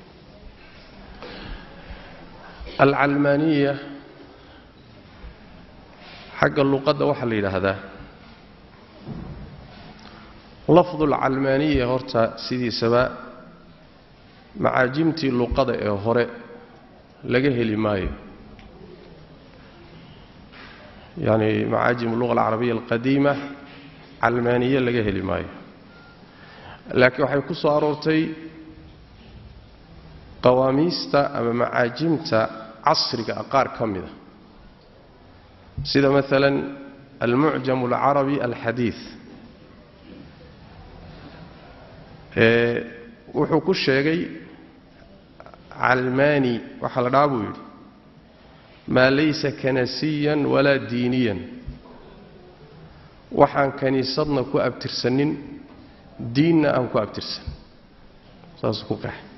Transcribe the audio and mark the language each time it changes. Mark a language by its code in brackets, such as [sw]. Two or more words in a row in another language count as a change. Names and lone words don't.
[so] al-calmaaniya xagga luqadda waxa la yiraahdaa [ar] لفظ العلمانية [so] horta sidiisaba macaajimtii luqada ee hore laga heli maayo, [ar] يعني معاجم اللغة العربية القديمة علمانية [so] laga heli maayo, laakiin waxay ku soo aroortay qawaamiista ama macaajimta casriga qaar ka mida sida [ar] مثلا المعجم العربي الحديث [so] wuxuu ku sheegay calmaani waxa la dhaabuu yiri [ar] ما ليس كنسيا ولا دينيا, [so] waxaan kaniisadna ku abtirsanin diinna aan ku abtirsan, saas ku qeex.